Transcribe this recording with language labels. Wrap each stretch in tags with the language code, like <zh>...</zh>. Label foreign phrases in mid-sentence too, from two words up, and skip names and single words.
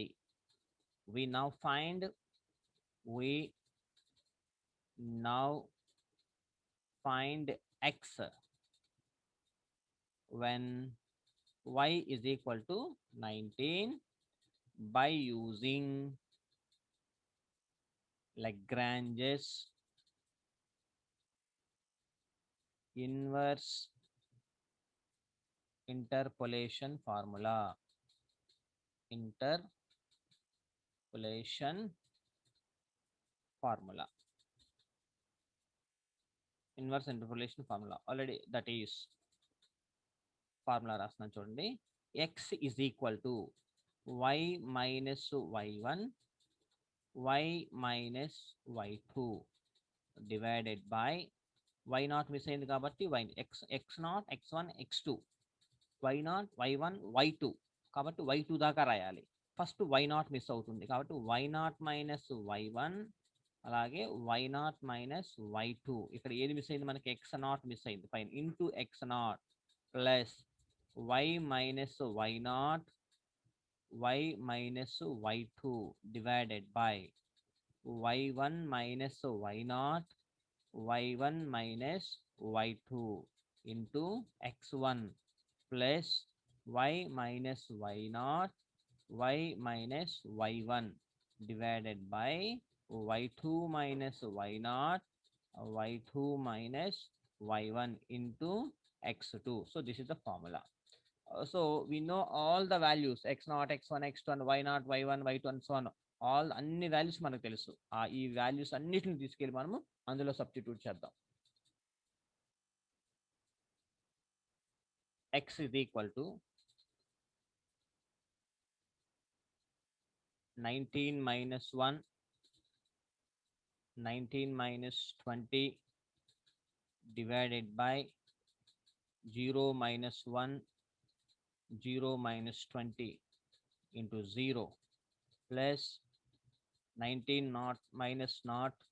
<en>We now find x when y is equal to 19 by using Lagrange's inverse interpolation formula. Inverse interpolation formula already that is</en> <te>ఫార్ములా రాస్తున్నాను చూడండి.</te> <en>x is equal to y minus y1, y minus y2 divided by y0</en> <te>మిస్ అయింది కాబట్టి y x0 x1 x2, y0 y1 y2 కాబట్టి y2 దాకా రాయాలి. ఫస్ట్ y0 మిస్ అవుతుంది కాబట్టి</te> <en>y0 minus y1</en> <te>అలాగే</te> <en>y0 minus y2.</en> <te>ఇక్కడ ఏది మిస్ అయింది మనకి? x0 మిస్ అయింది పైన</te> <en>into x0 plus y minus y0, y minus y2 divided by y1 minus y0, y1 minus y2 into x1 plus y minus y0, y minus y1 divided by y2 minus y0, y2 minus y1 into x2. So this is the formula. So we know all the values x0 x1 x2 and y0 y1 y2 and so on.</en> <te>ఆల్ అన్ని వాల్యూస్ మనకు తెలుసు. ఈ వాల్యూస్ అన్నిటిని తీసుకెళ్ళి మనము అందులో సబ్స్టిట్యూట్ చేద్దాం.</te> <en>x is equal to 19 minus 1, 19 minus 20 divided by 0 minus 1, 0 minus 20 into 0 plus 19 not minus not</en>